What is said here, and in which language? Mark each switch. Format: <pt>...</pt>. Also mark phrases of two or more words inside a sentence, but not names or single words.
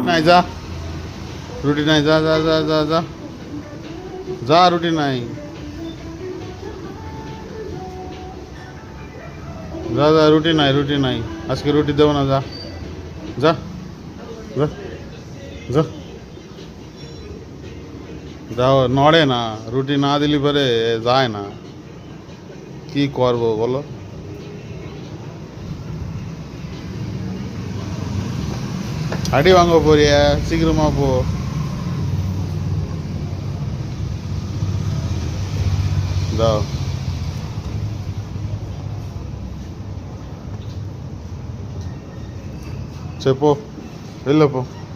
<bn>নাই যা, রুটি নাই, যা যা যা যা যা যা, রুটি নাই, যা যা, রুটি নাই, রুটি নাই, আজকে রুটি দেবো না, যা যা যা যা। যাও, নড়ে না, রুটি না দিলি পরে যায় না, কি করবো বলো।</bn> <ta>அடி வாங்க போறிய, சீக்கிரமா போ. দাও, சரி போ, வெளில போ.</ta>